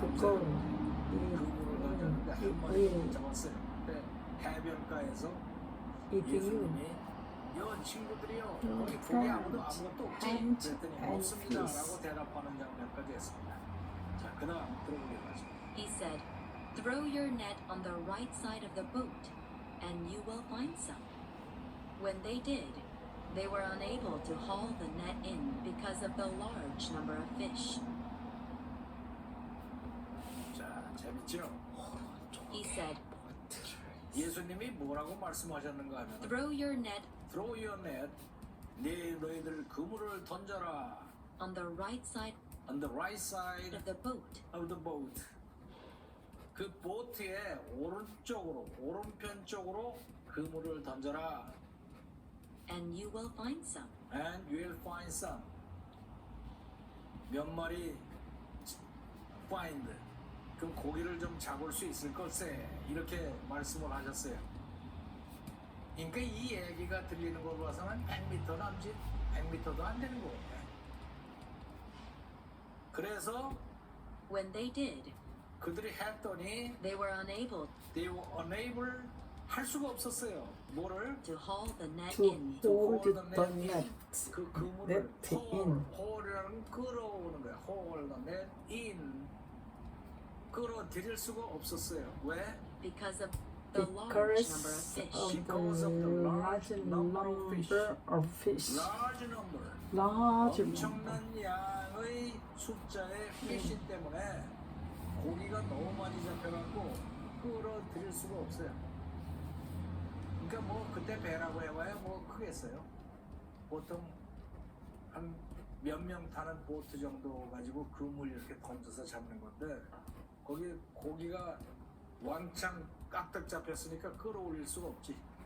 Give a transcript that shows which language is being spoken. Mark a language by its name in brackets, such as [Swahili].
[Korean] 그물을 던졌는데 한 마리 잡았어요. 근데 해변가에서 예수님이 여 친구들이요, 거기 고기 아무것도 없지? 그랬더니 없습니다 라고 대답하는 장면까지 했습니다. 자, 그 다음 들어보도록 하죠. [English] He said, "Throw your net on the right side of the boat, and you will find some." When they did, they were unable to haul the net in because of the large number of fish. [Korean] 자, 재밌죠? [English] He said, [Korean] 예수님이 뭐라고 말씀하셨는가 하면 [English] "Throw your net Throw your net, [Korean] 너희들 그물을 던져라 [English] on the right side on the right side of the boat, of the boat. [Korean] 그 보트의 오른편 쪽으로 그물을 던져라. [English] and you will find some." And you will find some. [Korean] 몇 마리 [English] find. [Korean] 그럼 고기를 좀 잡을 수 있을 것세. 이렇게 말씀을 하셨어요. 그러니까 이 얘기가 들리는 걸 봐서는 100m 남짓, 100m도 안 되는 거예요. 그래서 [English] When they did, [Korean] 그들이 했더니 [English] they were unable they were unable [Korean] 할 수가 없었어요. 뭐를? [English] to haul the net To in. hold the the net net. in. [Korean] 그 그물을 [English] net in. [Korean] 홀이라는 끌어오는 거야. [English] hold the net in. [Korean] 끌어들일 수가 없었어요. 왜? [English] Because of the large number of fish. Because of the large number of fish. Large large number. number. [Korean] 엄청난 양의 숫자의 fish 때문에 고기가 너무 많이 잡혀갖고 끌어들일 수가 없어요. 그러니까 뭐 그때 배라고 해봐야 뭐 크겠어요. 보통 한 몇 명 타는 보트 정도 가지고 그물 이렇게 던져서 잡는 건데 거기 고기가 왕창 깍둑 잡혔으니까 끌어올릴 수가 없지.